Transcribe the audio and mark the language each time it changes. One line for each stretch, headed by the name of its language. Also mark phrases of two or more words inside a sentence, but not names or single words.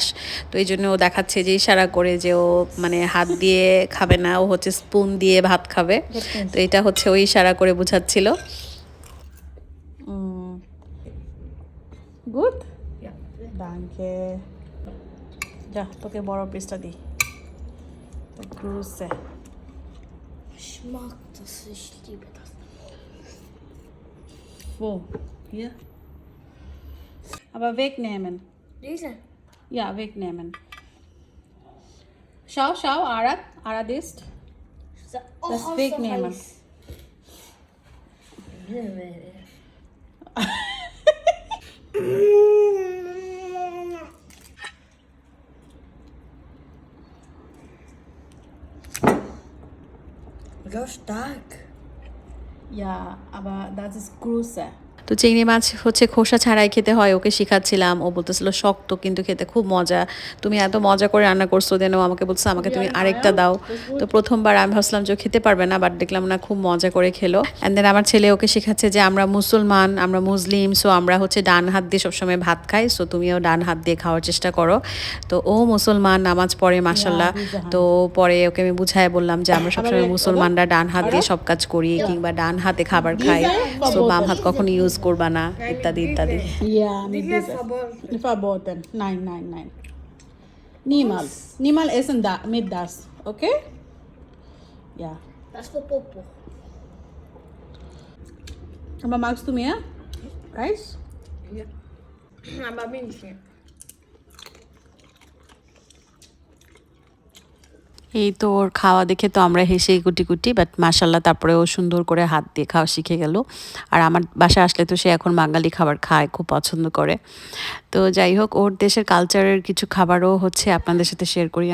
Bangla: তো এই জন্য ও দেখাচ্ছে যে ইশারা করে যে ও মানে হাত দিয়ে খাবে না, ও হচ্ছে স্পুন দিয়ে ভাত খাবে। তো এটা হচ্ছে ওই ইশারা করে বোঝাচ্ছিল। গুড, danke. যা, তোকে বড় পিসটা দিই। Grüße.
German: Ich mag das, ich liebe das. Wo? Hier? Aber wegnehmen. Diese? Ja, wegnehmen. Schau, schau, Arad ist. Das so wegnehmen. heiß. So stark. Ja, aber das ist Grüße.
Bangla: তো চিংড়ি মাছ হচ্ছে খোসা ছাড়াই খেতে হয়, ওকে শেখাচ্ছিলাম। ও বলতেছিল শক্ত কিন্তু খেতে খুব মজা, তুমি এত মজা করে রান্না করছো, দেন ও আমাকে বলছে আমাকে তুমি আরেকটা দাও। তো প্রথমবার আমি ভাবছিলাম যে ও খেতে পারবে না, বাট দেখলাম না খুব মজা করে খেলো।
English: and then
Bangla: আমার ছেলে ওকে শেখাচ্ছে যে আমরা মুসলমান, আমরা মুসলিম, সো আমরা হচ্ছে ডান হাত দিয়ে সবসময় ভাত খাই, সো তুমিও ডান হাত দিয়ে খাওয়ার চেষ্টা করো। তো ও মুসলমান, নামাজ পড়ে মাশাল্লাহ। তো পরে ওকে আমি বুঝায় বললাম যে আমরা সবসময় মুসলমানরা ডান হাত দিয়ে সব কাজ করি, কিংবা ডান হাতে খাবার খাই, সো বাম হাত কখনো ইউজ করবা না, ইত্যাদি ইত্যাদি।
German: Ja, mit dieser. Verboten. Nein, nein, nein. Niemals. Niemals essen da, mit das. Okay? Ja. Das für Popo. Aber magst du mehr? Reis? Ja. Aber München.
Bangla: এই তো ওর খাওয়া দেখে তো আমরা হেসেই গুটি গুটি, বাট মাশাল্লাহ তারপরে ও সুন্দর করে হাত দিয়ে খাওয়া শিখে গেল। আর আমার বাসায় আসলে তো সে এখন বাঙালি খাবার খায়, খুব পছন্দ করে। তো যাই হোক, ওর দেশের কালচারের কিছু খাবারও হচ্ছে আপনাদের সাথে শেয়ার করি।